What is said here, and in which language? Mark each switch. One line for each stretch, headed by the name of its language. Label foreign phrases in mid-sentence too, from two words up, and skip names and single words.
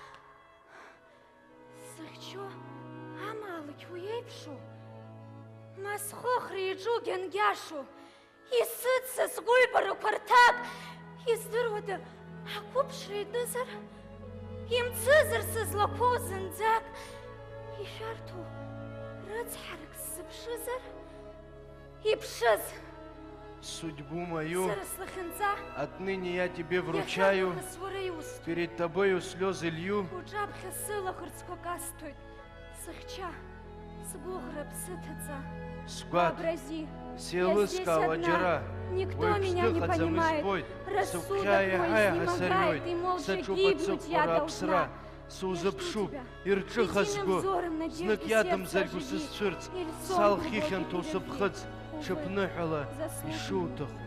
Abkhazian: сыхьчо амаалықь уи еиԥшу, ма схыхра иҿу гьангьашу, исыцца сгәыҩбарақәа рҭак, издыруада ақәыԥшра итәызар, имцызар сызлақәоу зынӡак, ишәарҭоу рыцҳарак сзыԥшызар, иԥшыз.
Russian: Судьбу мою
Abkhazian: Сара слахьынҵа,
Russian: отныне я тебе вручаю,
Abkhazian: иахьакәхаз уара иусҭоит.
Russian: перед тобою слезы лью.
Abkhazian: Уҿаԥхьа сылаӷырӡқәа касҭоит, сыхьча, сгәыӷра ԥсыҭаҵа. Сгәаҭ, сеилыскаауа џьара, уаҩԥс дыҟаӡам избоит, сыгәхьаа иаҳа иаҳа сарҩоит, саҿуп ацыҟәара аԥсра, сузыԥшуп, ирҿыха сгәы, знык иадамзаргь усызцәырҵ, салх ихьанҭоу сыԥхыӡ, ҽыԥныҳәала ишуҭаху.